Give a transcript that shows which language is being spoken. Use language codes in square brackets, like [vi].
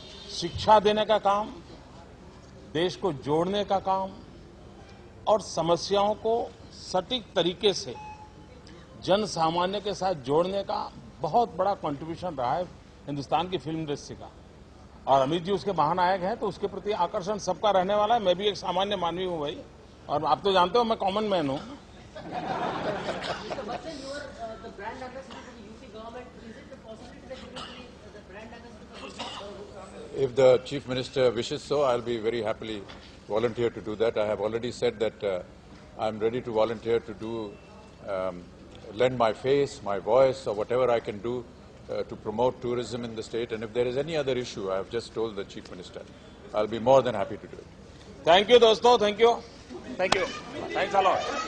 [hi] शिक्षा देने का काम, देश को जोड़ने का काम और समस्याओं को सटीक तरीके से जन सामान्य के साथ जोड़ने का बहुत बड़ा कंट्रीब्यूशन रहा है हिंदुस्तान की फिल्म इंडस्ट्री का। और अमित जी उसके महानायक हैं, तो उसके प्रति आकर्षण सबका रहने वाला है। मैं भी एक सामान्य मानवी हूं भाई, और आप तो जानते हो मैं कॉमन मैन हूं। [en] Mr. Bachchan, you are the brand ambassador for the UP government. Is it a possibility that you will be the brand ambassador for the If the Chief Minister wishes so, I'll be very happily volunteer to do that. I have already said that I'm ready to volunteer to do, lend my face, my voice, or whatever I can do to promote tourism in the state. And if there is any other issue, I have just told the Chief Minister, I'll be more than happy to do it. Thank you [hi] दोस्तों, [en] Thank you, thanks a lot.